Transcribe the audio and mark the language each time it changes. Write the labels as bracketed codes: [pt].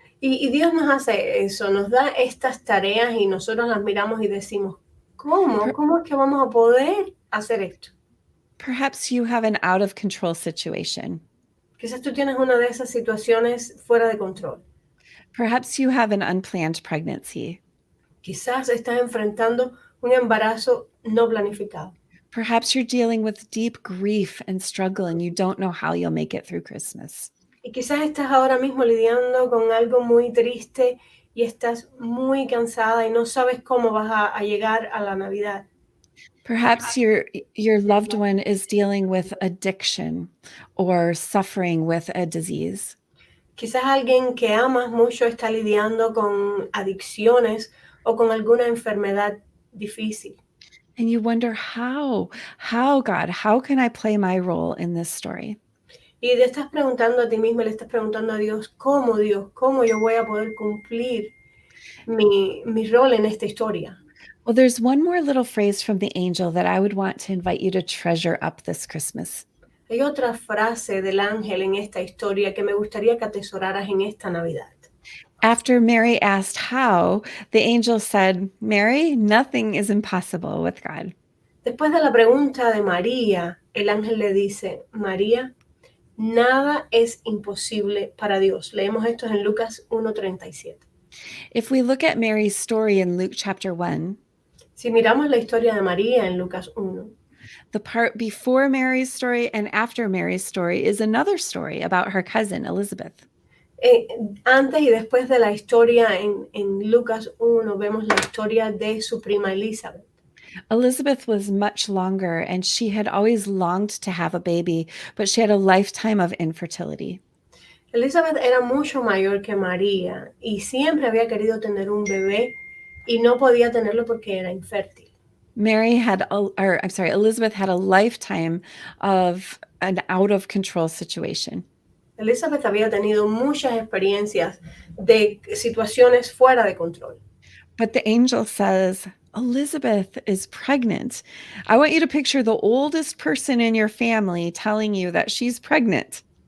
[es] Y Dios nos hace eso, nos da estas tareas y nosotros las miramos y decimos, ¿cómo? ¿Cómo es que vamos a poder hacer esto? [en] Perhaps you have an out of control situation. [es] Quizás tú tienes una de esas situaciones fuera de control. [en] Perhaps you have an unplanned pregnancy. [es] Quizás estás enfrentando un embarazo no planificado. [en] Perhaps you're dealing with deep grief and struggle and you don't know how you'll make it through Christmas. [es] Y quizás estás ahora mismo lidiando con algo muy triste y estás muy cansada y no sabes cómo vas a llegar a la Navidad. [en] Perhaps your loved one is dealing with addiction or suffering with a disease. [es] Quizás alguien que amas mucho está lidiando con adicciones o con alguna enfermedad difícil. [en] And you wonder, how, God, how can I play my role in this story? [es] Y te estás preguntando a ti mismo, le estás preguntando a Dios, ¿cómo yo voy a poder cumplir mi rol en esta historia? [en] Well, there's one more little phrase from the angel that I would want to invite you to treasure up this Christmas. [es] Hay otra frase del ángel en esta historia que me gustaría que atesoraras en esta Navidad. [en] After Mary asked how, the angel said, Mary, nothing is impossible with God. [es] Después de la pregunta de María, el ángel le dice, María, nada es imposible para Dios. Leemos esto en Lucas 1:37. [en] If we look at Mary's story in Luke chapter 1, [es] Si miramos la historia de María en Lucas 1, [en] the part before Mary's story and after Mary's story is another story about her cousin, Elizabeth. [es] Antes y después de la historia en Lucas 1, vemos la historia de su prima Elizabeth. [en] Elizabeth was much longer and she had always longed to have a baby, but she had a lifetime of infertility. [es] Elizabeth era mucho mayor que María y siempre había querido tener un bebé y no podía tenerlo porque era infértil. [en] Elizabeth had a lifetime of an out of control situation. [es] Elizabeth había tenido muchas experiencias de situaciones fuera de control. [en] But the angel says, Elizabeth is pregnant. I want you to picture the oldest person in your family telling you that she's pregnant.